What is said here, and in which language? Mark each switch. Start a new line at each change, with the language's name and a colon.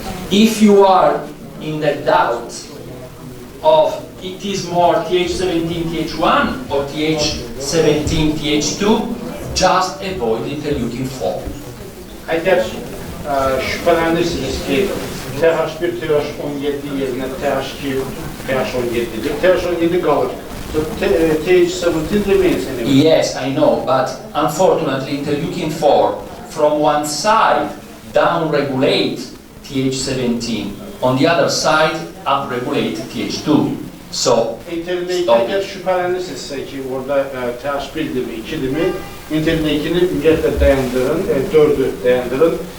English: If you are in the doubt of it is more Th17 Th1 or Th17 Th2, just avoid interleukin 4.
Azerbaijani: Əgər şübhələnirsiniz ki, TH1, TH17 yerinə TH2, TH17'dir, TH17 qalır.
English: TH17 remains anyway. Yes, I know, but unfortunately interleukin 4 from one side down-regulate Th17, on the other side up-regulate Th2. So,
Azerbaijani: Əgər şübhələnirsinizsə ki, orada TH1'dir mi, 2'dir mi, interleukini ümumiyyətlə dayandırın, 4'ü dayandırın.